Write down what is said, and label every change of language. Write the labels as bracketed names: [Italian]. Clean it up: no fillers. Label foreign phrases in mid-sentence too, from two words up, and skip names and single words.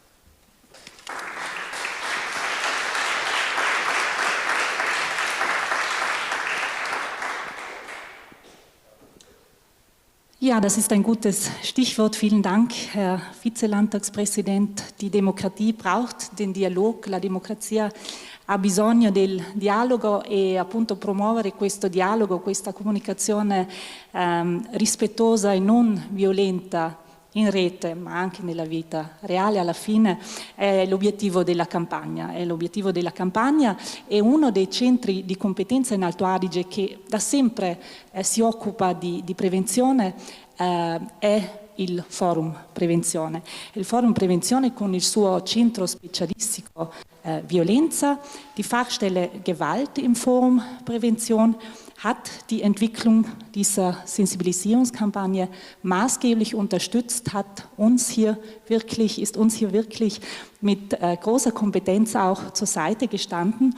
[German] Ja, das ist ein gutes Stichwort. Vielen Dank, Herr Vizelandtagspräsident. Die Demokratie braucht den Dialog, [Italian] la democrazia ha bisogno del dialogo e appunto promuovere questo dialogo, questa comunicazione rispettosa e non violenta in rete, ma anche nella vita reale, alla fine è l'obiettivo della campagna. L'obiettivo della campagna è uno dei centri di competenza in Alto Adige che da sempre si occupa di prevenzione, è il Forum Prevenzione. Il Forum Prevenzione con il suo centro specialistico Violenza, [German] die Fachstelle Gewalt im Forum Prävention, hat die Entwicklung dieser Sensibilisierungskampagne maßgeblich unterstützt, ist uns hier wirklich mit großer Kompetenz auch zur Seite gestanden.